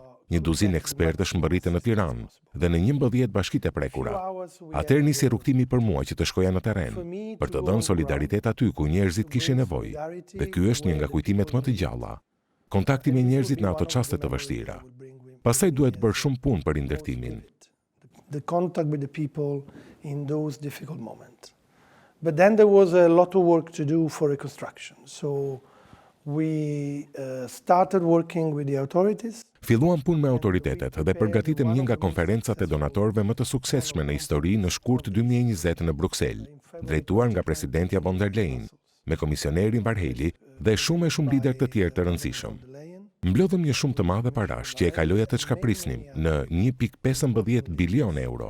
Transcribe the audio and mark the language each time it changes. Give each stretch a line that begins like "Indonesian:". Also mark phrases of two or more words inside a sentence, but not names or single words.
Albanian: Një duzinë ekspertësh mbërritën në Tiranë dhe në 11 bashkitë e prekura. Atëherë nisi rrugtimi për mua që të shkoja në terren, për të dhënë solidaritet aty ku njerëzit kishin nevojë. Dhe ky është një nga kujtimet më të gjalla. Kontakti me njerëzit në ato çaste të vështira. Pastaj duhet bërë shumë punë për ndërtimin.
English: The contact with the people in those difficult moments. But then there was a lot of work to do for reconstruction. So we started working with the authorities.
Albanian: Filluam punë me autoritetet dhe përgatitëm një nga konferencat e donatorëve më të suksesshme në histori në shkurt 2020 në Bruksel, drejtuar nga presidentja von der Leyen, me komisionerin Varheli dhe shumë lider të tjerë të rëndësishëm. Mblodhëm një shumë të madhe parash që e kaloja të çka prisnim në 1.15 bilion euro.